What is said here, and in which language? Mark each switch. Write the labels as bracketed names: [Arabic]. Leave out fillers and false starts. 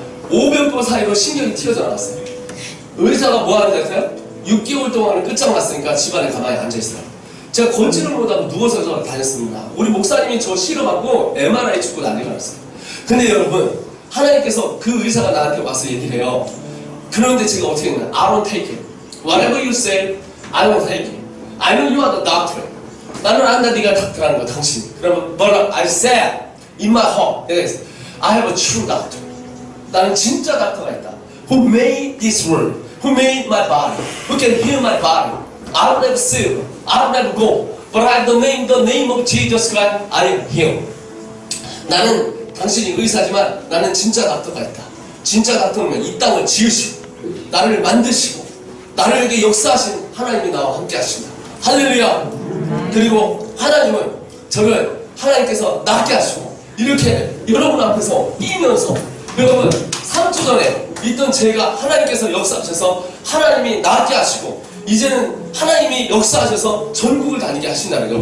[Korean] 500번 사이로 신경이 튀어져 나왔어요. 의사가 뭐 하는지 아세요? 6개월 동안은 끝장났으니까 집안에 가만히 앉아있어요. 제가 걷지를 못하고 누워서 저 다녔습니다. 우리 목사님이 저 실어받고 MRI 찍고 난리가 났어요. 근데 여러분, 하나님께서 그 의사가 나한테 와서 얘기를 해요. 그런데 제가 어떻게 했냐? [English] I won't take it. Whatever you say, I won't take it. I know you are the doctor. [Korean] 나는 안다 네가 닥터라는 거 당신. 그러면 뭐라? [English] I said in my heart. [Korean] 내가 했어. [English] I have a true doctor. [Korean] 나는 진짜 닥터가 있다. [English] Who made this world? Who made my body? Who can heal my body? I'll never see. I'll never go. But I have the name of Jesus Christ. I am healed. [Korean] 나는 당신이 의사지만 나는 진짜 닥터가 있다. 진짜 닥터는 이 땅을 지으시고 나를 만드시고 나를 역사하신 하나님이 나와 함께 하십니다. 할렐루야. 그리고 하나님은 저를 하나님께서 낫게 하시고 이렇게 여러분 앞에서 뛰면서 여러분 3주 전에 있던 제가 하나님께서 역사하셔서 하나님이 낫게 하시고 이제는 하나님이 역사하셔서 전국을 다니게 하신다는 거예요.